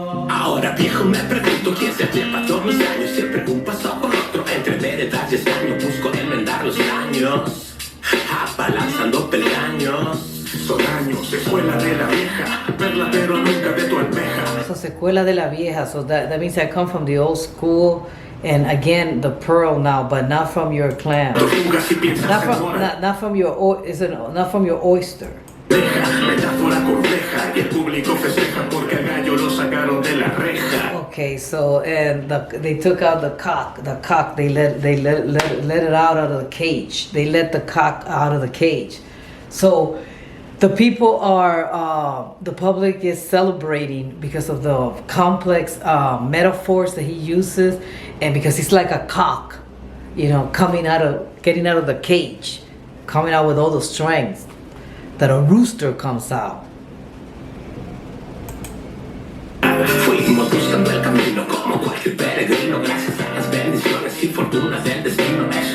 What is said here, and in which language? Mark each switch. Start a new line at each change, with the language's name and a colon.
Spanish: Ahora viejo me pregunto quién se trepa todos los años, siempre un paso por otro, entre veredas y extraño busco enmendar los daños, abalanzando peldaños. Son años, escuela de la vieja, verla pero nunca de tu almeja.
English: So
Spanish: secuela de la vieja,
English: so that means I come from the old school, and again the pearl now, but not from your clam, not from your oyster.
Spanish: Metáfora compleja y el público festeja porque al gallo lo sacaron sacaron de la reja.
English: Okay, so and they took out the cock. The cock they let it out of the cage. They let the cock out of the cage. So the people are the public is celebrating because of the complex metaphors that he uses, and because he's like a cock, you know, getting out of the cage, coming out with all the strength that a rooster comes out.
Spanish: Fuimos buscando el camino como cualquier peregrino, gracias a las bendiciones y fortunas del destino.